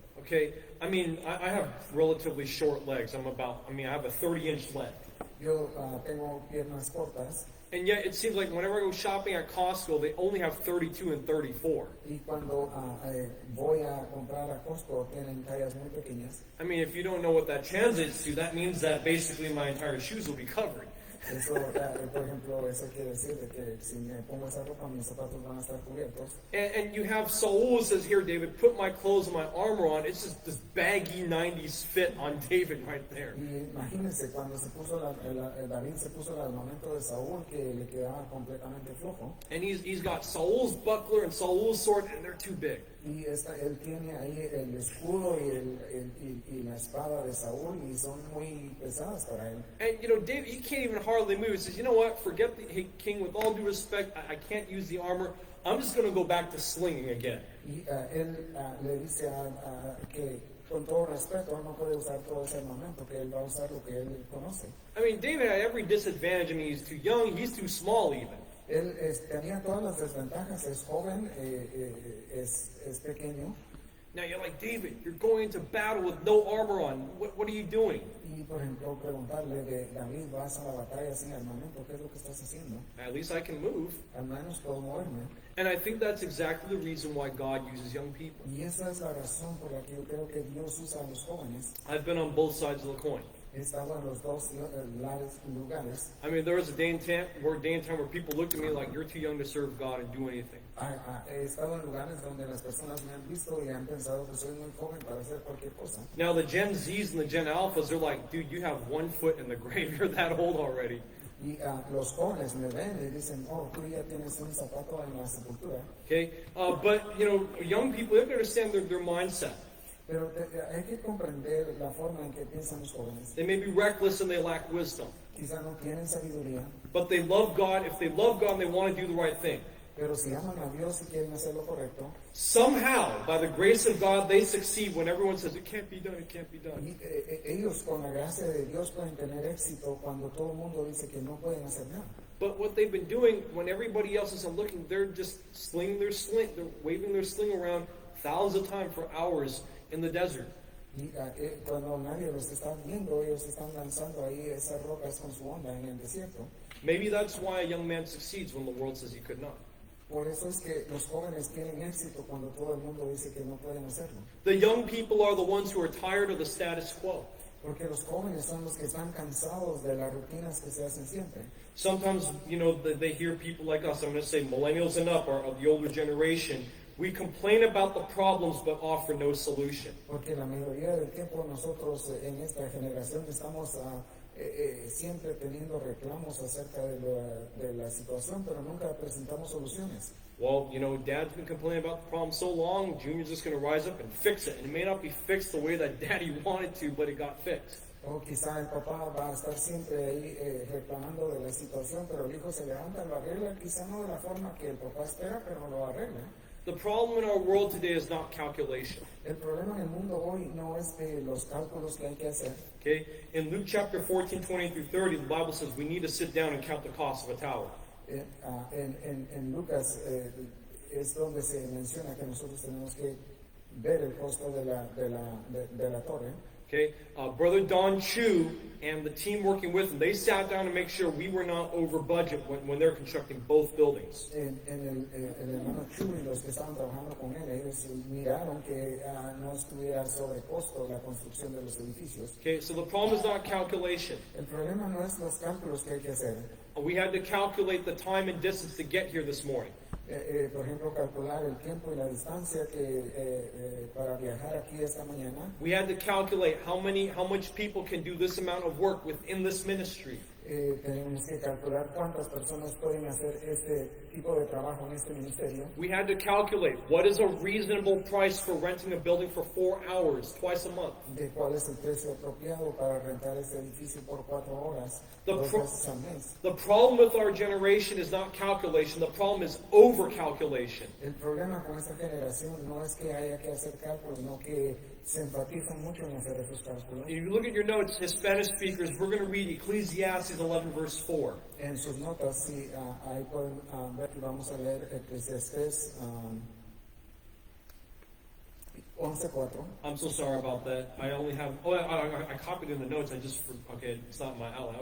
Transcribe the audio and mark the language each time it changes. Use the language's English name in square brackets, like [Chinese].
[English] Okay, I have relatively short legs. I have a 30-inch leg. [Spanish] Yo tengo piernas cortas. [English] And yet it seems like whenever I go shopping at Costco, they only have 32 and 34. [Spanish] Y cuando voy a comprar a Costco, tienen tallas muy pequeñas. [English] If you don't know what that translates to, that means that basically my entire shoes will be covered. [Spanish] Eso, por ejemplo, eso quiere decir de que si me pongo esa ropa, mis zapatos van a estar cubiertos. [English] And you have Saul says here, David, put my clothes and my armor on. It's just this baggy 90s fit on David right there. [Spanish] Y imagínense cuando se puso David se puso el armamento de Saúl que le quedaba completamente flojo. [English] And he's got Saul's buckler and Saul's sword, and they're too big. [Spanish] Y él tiene ahí el escudo y la espada de Saúl y son muy pesadas para él. [English] And David, he can't even hardly move. He says, you know what? Forget the king. With all due respect, I can't use the armor. I'm just going to go back to slinging again. [Spanish] Y él le dice que con todo respeto no puede usar todo ese armamento, que él va a usar lo que él conoce. [English] David had every disadvantage. He's too young. He's too small even. [Spanish] Él tenía todas las desventajas, es joven, es pequeño. [English] Now you're like, David, you're going into battle with no armor on. What are you doing? [Spanish] Y por ejemplo, preguntarle de David, vas a la batalla sin armamento, ¿qué es lo que estás haciendo? [English] At least I can move. [Spanish] Al menos puedo moverme. [English] And I think that's exactly the reason why God uses young people. [Spanish] Y esa es la razón por la que yo creo que Dios usa a los jóvenes. [English] I've been on both sides of the coin. [Spanish] He estado en los dos lugares. [English] There was a day and time where people looked at me like, you're too young to serve God and do anything. [Spanish] He estado en lugares donde las personas me han visto y han pensado que soy muy joven para hacer cualquier cosa. [English] Now the Gen Zs and the Gen Alphas, they're like, dude, you have 1 foot in the grave. You're that old already. [Spanish] Y los jóvenes me ven y dicen, oh, tú ya tienes un zapato en la sepultura. [English] Okay, but young people, they have to understand their mindset. [Spanish] Pero hay que comprender la forma en que piensan los jóvenes. [English] They may be reckless and they lack wisdom. [Spanish] Quizá no tienen sabiduría. [English] But they love God. If they love God and they want to do the right thing. [Spanish] Pero si aman a Dios y quieren hacer lo correcto. [English] Somehow, by the grace of God, they succeed when everyone says, it can't be done, it can't be done. [Spanish] Y, ellos con la gracia de Dios pueden tener éxito cuando todo el mundo dice que no pueden hacer nada. [English] But what they've been doing, when everybody else isn't looking, they're just they're waving their sling around thousands of times for hours in the desert. [Spanish] Y cuando nadie los está viendo, ellos están lanzando ahí esas rocas con su onda en el desierto. [English] Maybe that's why a young man succeeds when the world says he could not. [Spanish] Por eso es que los jóvenes tienen éxito cuando todo el mundo dice que no pueden hacerlo. [English] The young people are the ones who are tired of the status quo. [Spanish] Porque los jóvenes son los que están cansados de las rutinas que se hacen siempre. [English] Sometimes, they hear people like us, I'm going to say millennials and up, or of the older generation, we complain about the problems but offer no solution. [Spanish] Porque la mayoría del tiempo nosotros en esta generación estamos siempre teniendo reclamos acerca de la situación, pero nunca presentamos soluciones. [English] Well, Dad's been complaining about the problem so long, Junior's just going to rise up and fix it. And it may not be fixed the way that Daddy wanted to, but it got fixed. [Spanish] O quizá el papá va a estar siempre ahí reclamando de la situación, pero el hijo se levanta, lo arregla, quizá no de la forma que el papá espera, pero lo arregla. [English] The problem in our world today is not calculation. [Spanish] El problema en el mundo hoy no es de los cálculos que hay que hacer. [English] Okay? In Luke chapter 14, 20 through 30, the Bible says we need to sit down and count the cost of a tower. [Spanish] En Lucas es donde se menciona que nosotros tenemos que ver el costo de la torre. [English] Okay, Brother Don Chu and the team working with him, they sat down to make sure we were not over budget when they're constructing both buildings. [Spanish] El hermano Chu y los que estaban trabajando con él, ellos miraron que no estuviera sobre costo la construcción de los edificios. [English] Okay, so the problem is not calculation. [Spanish] El problema no es los cálculos que hay que hacer. [English] We had to calculate the time and distance to get here this morning. [Spanish] Por ejemplo, calcular el tiempo y la distancia para viajar aquí esta mañana. [English] We had to calculate how much people can do this amount of work within this ministry. [Spanish] Tenemos que calcular cuántas personas pueden hacer este tipo de trabajo en este ministerio. [English] We had to calculate what is a reasonable price for renting a building for 4 hours twice a month. [Spanish] De cuál es el precio apropiado para rentar este edificio por 4 horas, [English] The [Spanish] 2 [English] pro- [Spanish] veces al mes. [English] The problem with our generation is not calculation, the problem is over-calculation. [Spanish] El problema con esta generación no es que haya que hacer cálculos, sino que se enfatizan mucho en hacer esos cálculos. [English] If you look at your notes, Hispanic speakers, we're going to read Ecclesiastes 11 verse 4. [Spanish] En sus notas, sí, ahí pueden ver que vamos a leer Eclesiastés 11:4. [English] I'm so sorry about that. I only have, I copied in the notes, okay, it's not in my outline.